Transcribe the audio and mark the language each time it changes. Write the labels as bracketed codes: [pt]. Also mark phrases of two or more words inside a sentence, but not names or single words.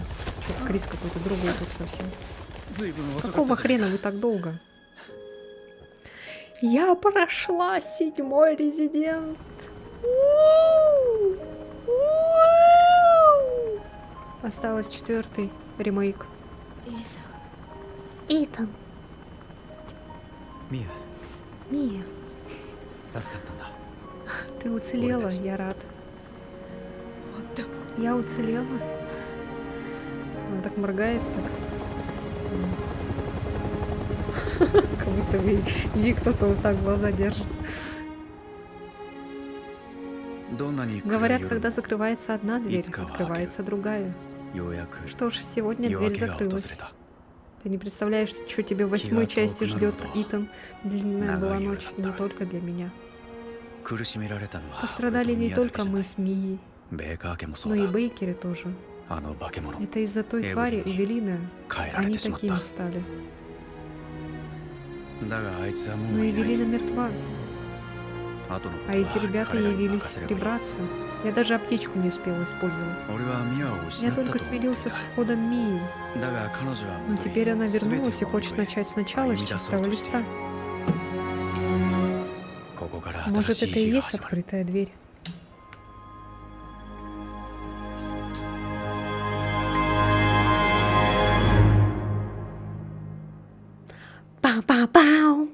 [ru] Что-то Крис какой-то другой тут совсем. Какого хрена вы так долго? Я прошла 7-й резидент. Осталось 4-й ремейк. Итан, [ja] ミ [ru] Мия, [ja] ア助かったんだ [ru] ты уцелела, я рад. Я уцелела. Она так моргает, так. Как будто ей кто-то вот так глаза держит. [ja] どんなに暗い [ru] Говорят, [ja] 夜 [ru] когда закрывается одна дверь, Ицка открывается другая. [ja] ようやく [ru] Что ж, сегодня [ja] 夜明 [ru] дверь [ja] けが訪れ [ru] закрылась. [ja] た [ru] Ты не представляешь, что тебе в 8-й части ждет, Итан. Длинная была Нагая ночь, не да. только для меня. [ja] 苦しめられたのは [ru] Пострадали не [ja] 俺と [ru] только [ja] 宮だ [ru] мы [ja] けじ [ru] с Мией, [ja] ゃないベーカー家もそ [ru] но [ja] う [ru] и [ja] だ [ru] Бейкеры тоже. [ja] あの化け物 [ru] Это из-за той [ja] Эвелин [ru] твари, [ja] ни [ru] Эвелина. [ja] 変えられ [ru] Они [ja] てしまった [ru] такими стали. [ja] だがあいつはも [ru] Но [ja] ういない [ru] Эвелина мертва, [ja] 後のこと [ru] а эти [ja] は [ru] ребята [ja] 彼らに [ru] явились [ja] 任せればいい [ru] прибраться. Я даже аптечку не успела использовать. [ja] 俺はミアを失 [ru] Я [ja] ったと [ru] только [ja] 思って [ru] смирился [ja] た [ru] с уходом Мии, [ja] だが彼女は [ru] но [ja] 戻り [ru] теперь она [ja] 全てを [ru] вернулась и [ja] 乗り [ru] хочет [ja] 越え [ru] начать сначала с [ja] 歩み出そう [ru] чистого [ja] としている [ru] листа. [ja] ここから [ru] Может, [ja] 新しい [ru] это и [ja] 日が [ru] есть [ja] 始まる [ru] открытая дверь. Пау-пау-пау!